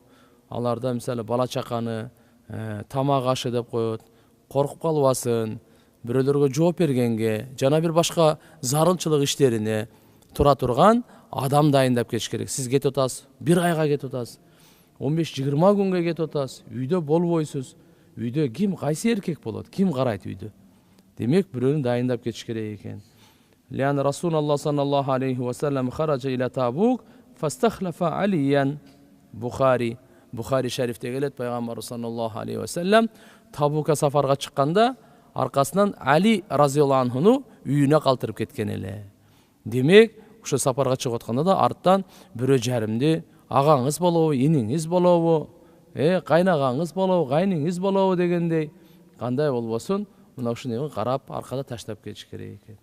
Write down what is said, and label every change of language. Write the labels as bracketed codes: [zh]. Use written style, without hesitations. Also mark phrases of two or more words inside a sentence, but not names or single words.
[ky] Аларда мисалы бала чаканы, тамак ашы деп коет, коркуп калбасын, бирөөлөргө жооп бергенге, жана бир башка зарылчылык иштерине тура турган адам дайындап кетиш керек. Сиз кетип атасыз, бир айга кетип атасыз, 15-20 күнгө кетип атасыз, үйдө болбойсуз. Үйдө ким, кайсы эркек болот, ким карайт үйдө? Демек бирөөнү дайындап кетиш керек экен. [ar] لأن رسول الله صلى الله عليه وسلم خرج إلى تبوك فاستخلف عليا. [ky] Бухари шарифте келет, пайгамбар [ar] صلى الله عليه وسلم [ky] Табукка сафарга чыкканда аркасынан Али [ar] رضي الله عنه [ky] үйүнө калтырып кеткен эле. Демек, ошо сапарга чыгып атканда да арттан бирөө жарымды агаңыз болобу, иниңиз болобу, кайнагаңыз болобу, кайниңиз болобу дегендей, кандай болбосун, мына ушуну карап аркада таштап кетиш керек экен.